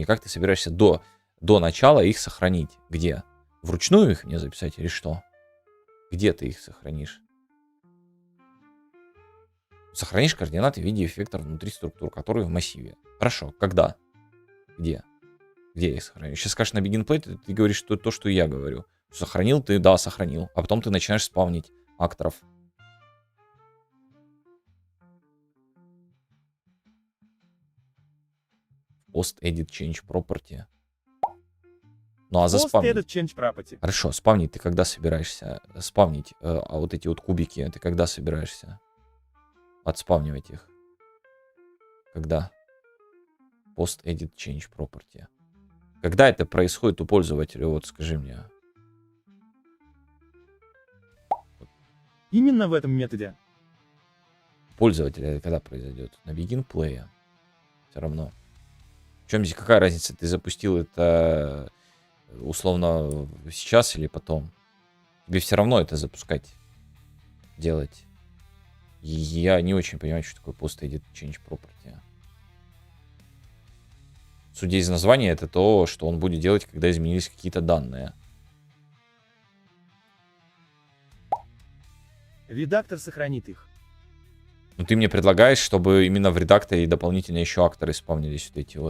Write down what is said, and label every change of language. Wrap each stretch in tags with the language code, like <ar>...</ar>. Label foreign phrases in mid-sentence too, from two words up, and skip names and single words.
<ru>Как ты собираешься до начала их сохранить? Где? Вручную их мне записать или что? Где ты их сохранишь? Сохранишь координаты в виде эффектор внутри структур, которые в массиве. Хорошо. Когда? Где? Где я их сохраню? Сейчас скажешь на</ru> <en>begin play,</en> <ru>ты говоришь что то, что я говорю. Сохранил ты? Да, сохранил. А потом ты начинаешь спавнить акторов.</ru> <en>Post edit change property.</en> <ru>Ну а заспавнить?</ru> <en>Post edit change property.</en> <ru>Хорошо, спавнить ты когда собираешься? Спавнить, а вот эти вот кубики, ты когда собираешься? Отспавнивать их. Когда?</ru> <en>Post edit change property.</en> <ru>Когда это происходит у пользователя? Вот скажи мне. Именно в этом методе. Пользователя это когда произойдет? На</ru> <en>begin play.</en> <ru>Все равно. В чем здесь какая разница? Ты запустил это условно сейчас или потом? Тебе все равно это запускать, делать. И я не очень понимаю, что такое</ru> <en>post edit change property.</en> <ru>Судя из названия, это то, что он будет делать, когда изменились какие-то данные. Редактор сохранит их. Но ты мне предлагаешь, чтобы именно в редакторе дополнительно еще акторы спавнились вот эти вот.</ru>